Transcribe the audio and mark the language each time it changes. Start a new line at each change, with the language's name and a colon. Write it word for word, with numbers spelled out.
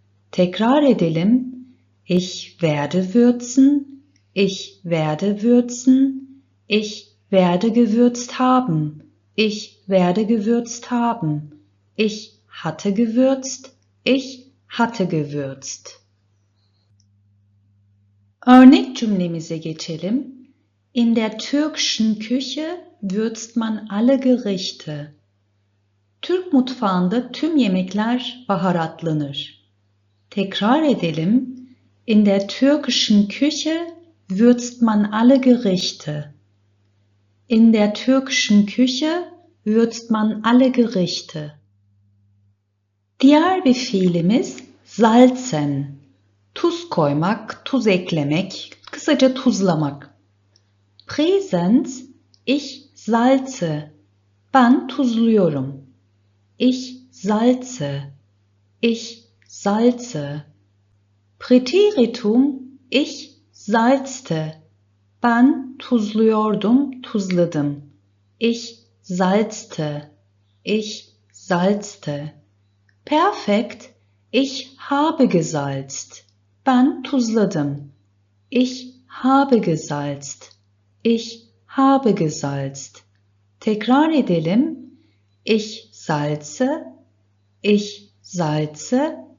Turkish: Tekrar edelim.
German: Ich werde würzen, ich werde würzen, ich werde gewürzt haben, ich werde gewürzt haben, ich hatte gewürzt, ich hatte gewürzt.
Turkish: Örnek cümlemize geçelim.
German: In der türkischen Küche würzt man alle Gerichte.
Turkish: Türk mutfağında tüm yemekler baharatlanır. Tekrar edelim.
German: In der türkischen Küche würzt man alle Gerichte. In der türkischen Küche würzt man alle Gerichte.
Turkish: Diğer bir fiilimiz salzen. Tuz koymak, tuz eklemek, kısaca tuzlamak.
German: Präsens, ich salze.
Turkish: Ben tuzluyorum.
German: Ich salze. Ich salze. Präteritum, ich salzte.
Turkish: Ben tuzluyordum, tuzladım.
German: Ich salzte. Ich salzte. Perfekt, ich habe gesalzt.
Turkish: Ben tuzladım.
German: Ich habe gesalzt. Ich habe gesalzt.
Turkish: Tekrar edelim.
German: Ich salze. Ich salze.